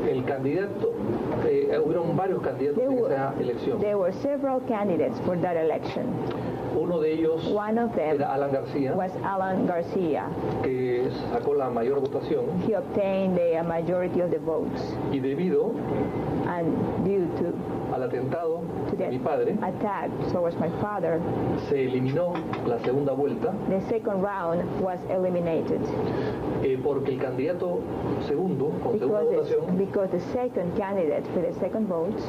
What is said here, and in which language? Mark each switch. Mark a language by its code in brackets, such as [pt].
[es] El candidato, hubieron varios candidatos en esa elección. [en] There were several candidates for that election. [es] Uno de ellos [en] One of them [es] era Alan García, [en] was Alan Garcia. [es] que sacó la mayor votación, [en] He obtained the majority of the votes, [es] y debido [en] and due to [es] al atentado de [en] the [es] mi padre, [en] attack towards my father, [es] se eliminó la segunda vuelta, [en] the second round was eliminated [es] porque el candidato segundo, con segunda votación, [en] because the second candidate for the second vote,